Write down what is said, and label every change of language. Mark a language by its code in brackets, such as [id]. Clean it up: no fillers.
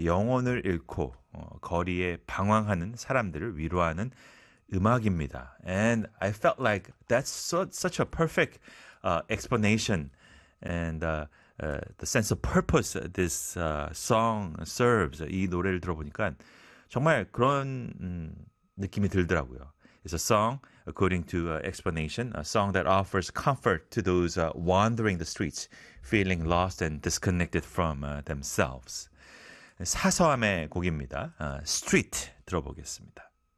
[ko] 영혼을 잃고 거리에 방황하는 사람들을 위로하는 음악입니다. [en] And I felt like that's such a perfect explanation and the sense of purpose this song serves. [ko] 이 노래를 들어보니까 정말 그런 느낌이 들더라고요. [en] It's a song, according to explanation, a song that offers comfort to those wandering the streets, feeling lost and disconnected from themselves. [ko] 사서함의 곡입니다. Street 들어보겠습니다.